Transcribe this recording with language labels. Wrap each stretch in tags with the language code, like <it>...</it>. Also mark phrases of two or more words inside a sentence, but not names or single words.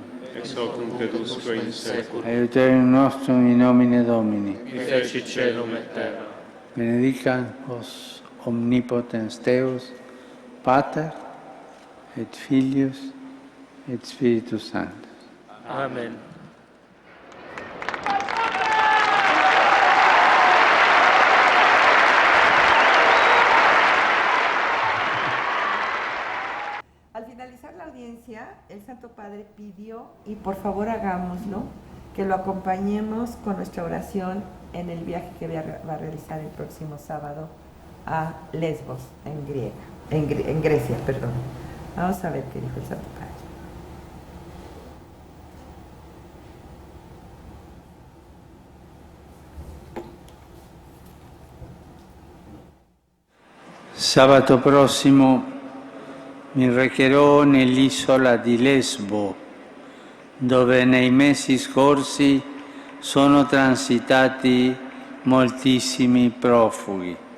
<la>ex hoc nunc et usque in seculum, aiuterium nostrum in nomine Domini. qui feci celum et terra. Benedicat vos omnipotens Deus, Pater, et Filius, et Spiritus Sanctus. Amen.</la> <es>Al finalizar la audiencia, el Santo Padre pidió, y por favor hagámoslo, que lo acompañemos con nuestra oración en el viaje que va a realizar el próximo sábado a Lesbos, en Grecia, perdón. Vamos a ver qué dijo el Santo Padre.</es> <it>Sabato prossimo mi recherò nell'isola di Lesbo, dove nei mesi scorsi sono transitati moltissimi profughi.</it>